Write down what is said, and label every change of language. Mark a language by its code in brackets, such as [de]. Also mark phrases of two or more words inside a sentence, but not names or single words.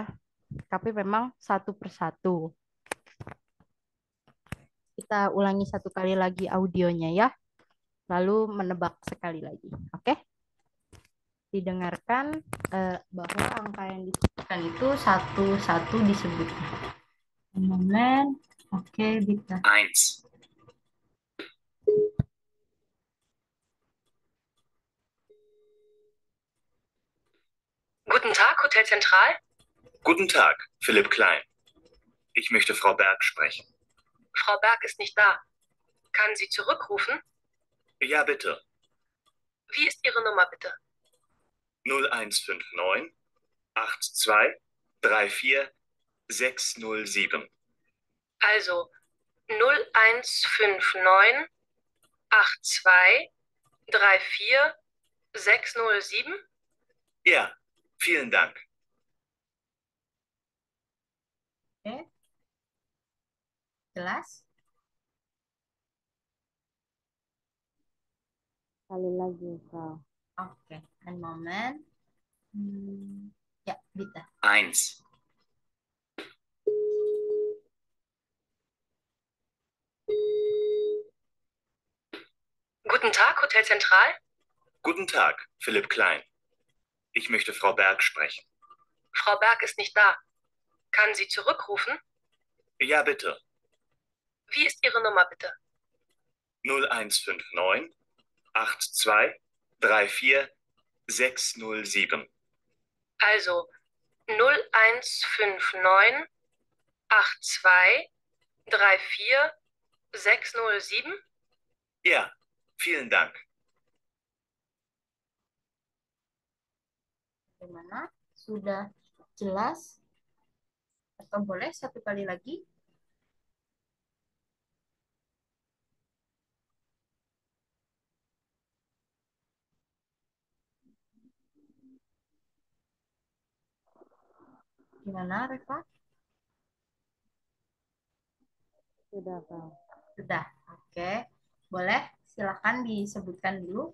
[id] Tapi memang satu persatu. Kita ulangi satu kali lagi audionya ya, lalu menebak sekali lagi. Oke? Didengarkan bahwa angka yang disebutkan itu satu-satu disebutnya. Momen, oke, bisa. 1. [de] Guten Tag, Hotel Zentral. Guten Tag, Philipp Klein. Ich möchte Frau Berg sprechen. Frau Berg ist nicht da. Kann sie zurückrufen? Ja, bitte. Wie ist Ihre Nummer bitte? 0159 82 34 607. Also 0159 82 34 607? Ja, vielen Dank. [id] Oke, jelas? Sekali lagi, Frau. Oke, [de] ein Moment. [id] Ya, bisa. 1. [de] Guten Tag, Hotel Zentral. Guten Tag, Philipp Klein. Ich möchte Frau Berg sprechen. Frau Berg ist nicht da. Kann sie zurückrufen? Ja, bitte. Wie ist Ihre Nummer bitte? 0159 82 34 607. Also 0159 82 34 607? Ja, vielen Dank. [id] Gimana? Sudah jelas? Atau boleh satu kali lagi? Gimana, Reva? Sudah, Frau. Sudah. Oke. Boleh? Silakan disebutkan dulu.